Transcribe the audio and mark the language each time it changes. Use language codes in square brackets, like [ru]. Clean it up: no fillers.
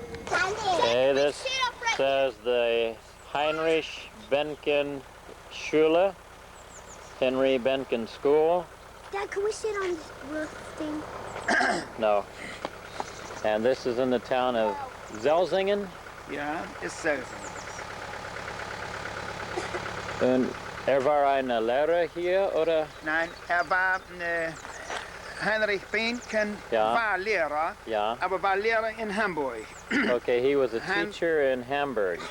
[en] Okay, this says the Heinrich Behnken Schule, Henry Behnken School. Dad, can we sit on this roof thing? No. And this is in the town of Zelsingen. [de] Ja, ist Zelsingen. Und war ein Lehrer hier, oder? Nein, war Heinrich Behnken war Lehrer, aber war Lehrer in Hamburg. [en] Okay, he was a teacher in Hamburg.